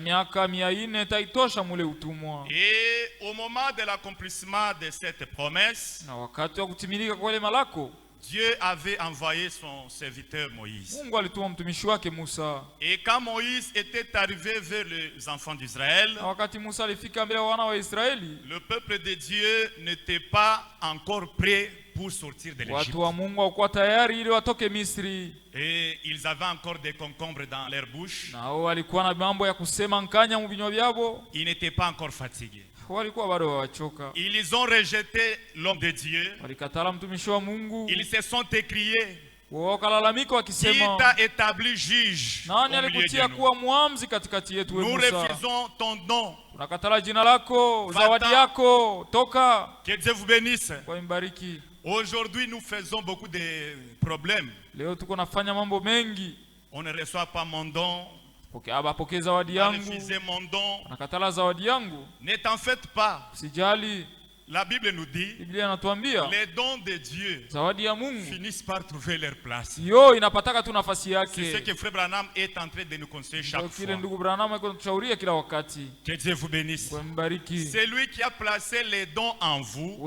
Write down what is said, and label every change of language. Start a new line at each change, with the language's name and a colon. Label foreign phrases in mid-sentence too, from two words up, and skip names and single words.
French: Et au moment de l'accomplissement de cette promesse, Dieu avait envoyé son serviteur Moïse. Et quand Moïse était arrivé vers les enfants d'Israël, le peuple de Dieu n'était pas encore prêt pour sortir de l'Égypte.
Swahili: Watu wa Mungu walikuwa tayari ili watoke Misri.
French: Et ils avaient encore des concombres dans leur bouche.
Swahili: Nao walikuwa na mambo ya kusema nkanya mu vinywa vyao.
French: Ils n'étaient pas encore fatigués.
Swahili: Walikuwa bado hawachoka.
French: Ils ont rejeté l'homme de Dieu.
Swahili: Walikatala mtumishi wa Mungu.
French: Ils se sont écriés.
Swahili: Wakalalamika wakisema,
French: qui t'a établi juge
Swahili: nani alikutia kuwa muamzi katikati yetu
French: nous refusons ton nom.
Swahili: Tunakatala jina lako, zawadi yako, toka.
French: Que Dieu vous bénisse.
Swahili: Kwa imbariki.
French: Aujourd'hui nous faisons beaucoup de problèmes.
Swahili: Leo tuko nafanya mambo mengi.
French: On ne reçoit pas mon don.
Swahili: Pokea zawadi yangu.
French: Refusez mon don.
Swahili: Nakatala zawadi yangu.
French: Ne t'en faites pas.
Swahili: Sijali.
French: La Bible nous dit, les dons de Dieu finissent par trouver leur place. C'est ce que Frère Branham est en train de nous conseiller chaque fois. Que Dieu vous bénisse. C'est lui qui a placé les dons en vous.